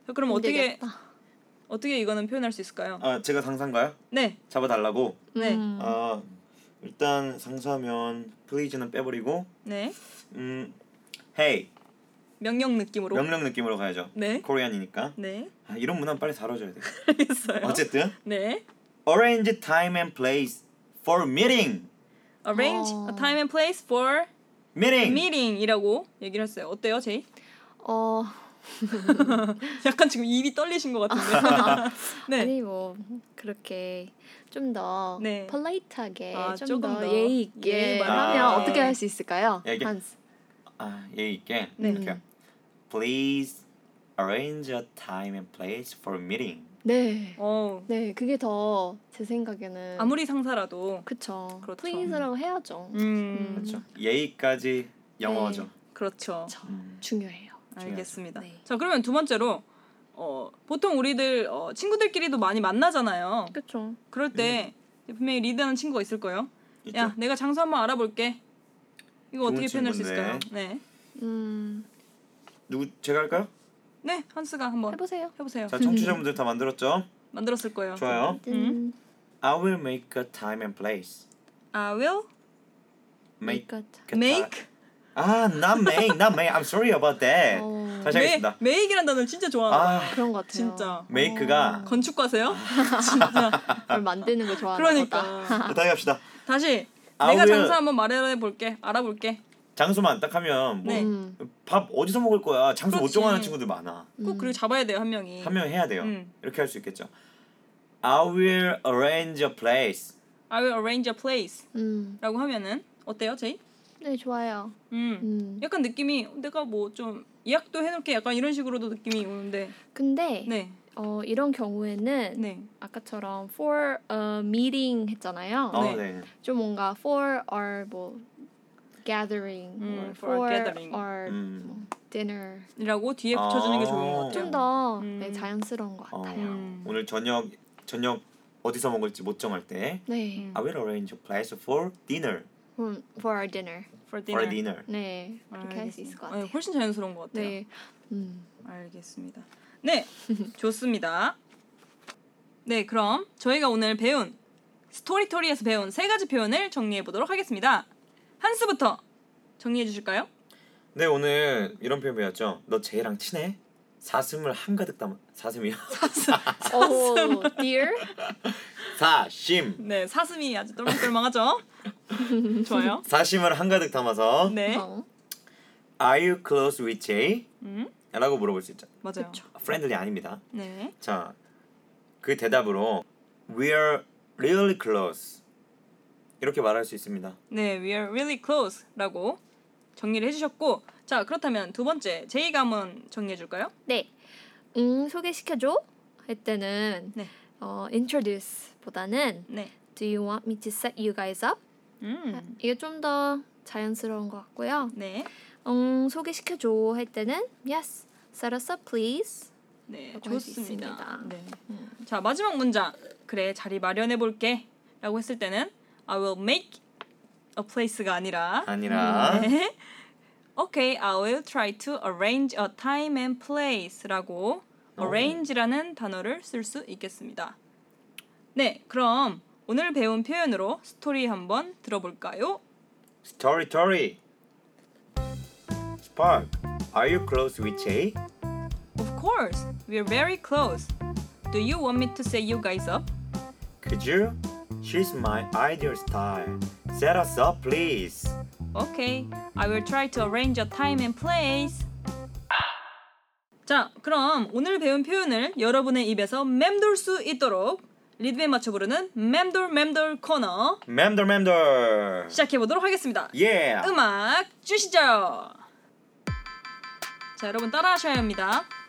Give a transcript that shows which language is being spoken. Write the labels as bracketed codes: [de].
[ko] 그럼 어떻게 이거는 표현할 수 있을까요? 아, 제가 상사인가요? 네. 잡아달라고. 네. 아. 일단 상사면 please는 빼버리고 네. [en] Hey [ko] 명령 느낌으로 명령 느낌으로 가야죠. 네. 코리안이니까 네. 아, 이런 문화는 빨리 사라져야 돼. 알겠어요. 어쨌든 네. [en] Arrange time and place for meeting. Arrange a time and place for meeting. [ko] Meeting이라고 얘기를 했어요. 어때요, 제이? 약간 지금 입이 떨리신 것 같은데. 네. 아니 뭐 그렇게 좀 더 네. 폴라이트하게 좀 더 예의 있게 말하면 어떻게 할 수 있을까요? 한스. 아, 예의 있게. 네. [en] Please arrange a time and place for meeting. [ko] 네. 오. 네, 그게 더 제 생각에는 아무리 상사라도 그쵸. 그렇죠. Please라고 해야죠. 그렇죠. 예의까지 영어죠. 네. 그렇죠. 그렇죠. 중요해요. 알겠습니다. 네. 자 그러면 두 번째로 보통 우리들 친구들끼리도 많이 만나잖아요. 그렇죠. 그럴 때 분명히 리드하는 친구가 있을 거예요. 있죠? 야 내가 장소 한번 알아볼게. 이거 어떻게 표현할 수 있을까요? 네. 누구 제가 할까요? 네 한스가 한번 해보세요. 해보세요. 자 청취자분들 다 만들었죠? 만들었을 거예요. 좋아요. [en] I will make a time and place. I will make make. 아, not make, not make. I'm sorry about that. [ko] 다시 하겠습니다. make이란 단어를 진짜 좋아하는 거 같아요. 그런 거 같아요. 진짜. make가 건축과세요? 진짜. 그걸 만드는 거 좋아하는 그러니까. 거다. 그러니까. 다시 갑시다. 다시. 아, 내가 will... 장소 한번 마련해 볼게. 알아볼게. 장소만 딱 하면 뭐 네. 밥 어디서 먹을 거야? 장소 못 정하는 친구들 많아. 꼭 그리고 잡아야 돼요, 한 명이. 한 명 해야 돼요. 이렇게 할 수 있겠죠. [en] I will arrange a place. I will arrange a place. [ko] 라고 하면은 어때요, 제이? 네, 좋아요. 약간 느낌이 내가 뭐 좀 예약도 해놓을게 약간 이런 식으로도 느낌이 오는데 근데 네. 이런 경우에는 네. 아까처럼 [en] for a meeting [ko] 했잖아요. 네. 네. [en] 좀 뭔가 for our 뭐 gathering for our dinner [ko] 이라고 뒤에 붙여주는 게 좋은 것 같아요. 좀 더 네, 자연스러운 것 같아요. 오늘 저녁 어디서 먹을지 못 정할 때 네. [en] I will arrange a place for dinner. For our dinner. For dinner. For dinner. [ko] 네, 그렇게 할 수 있을 것 같아요. 아, 훨씬 자연스러운 것 같아요. 네. 알겠습니다. 네, 좋습니다. 네, 그럼 저희가 오늘 배운 스토리토리에서 배운 세 가지 표현을 정리해보도록 하겠습니다. 한스부터 정리해주실까요? 네, 오늘 이런 표현 배웠죠. 너 쟤랑 친해? 사슴을 한가득 담아... 사슴이요? 사슴. [en] 오, dear? [ko] 사심. 네, 사슴이 아주 똘망똘망하죠? 좋아요. 사심을 한가득 담아서 네. [en] Are you close with Jay? [ko] 라고 물어볼 수 있죠. 맞아요. Friendly 아닙니다. 네. 자, 그 대답으로 [en] We are really close. [ko] 이렇게 말할 수 있습니다. [en] 네, We are really close. [ko] 라고 정리를 해주셨고 자, 그렇다면 두 번째 제이가 한번 정리해 줄까요? 네. 소개시켜 줘. 할 때는 네. introduce 보다는 네. [en] do you want me to set you guys up? [ko] 이게 좀 더 자연스러운 것 같고요. 네. 소개시켜 줘. 할 때는 [en] yes. set us up please. [ko] 네. 좋습니다. 네. 자, 마지막 문장. 그래. 자리 마련해 볼게. 라고 했을 때는 [en] I will make a place [ko] 가 아니라 네. [en] Okay, I will try to arrange a time and place [ko] 라고 arrange라는 단어를 쓸 수 있겠습니다. 네, 그럼 오늘 배운 표현으로 스토리 한번 들어볼까요? [en] Story, story. Spark, are you close with Jay? Of course, we're very close. Do you want me to set you guys up? Could you? She's my ideal star. Set us up, please. Okay, I will try to arrange a time and place. [ko] 자, 그럼 오늘 배운 표현을 여러분의 입에서 맴돌 수 있도록 리듬에 맞춰 부르는 맴돌 맴돌 코너 맴돌 맴돌 시작해 보도록 하겠습니다. 예! Yeah. 음악 주시죠! 자, 여러분 따라 하셔야 합니다.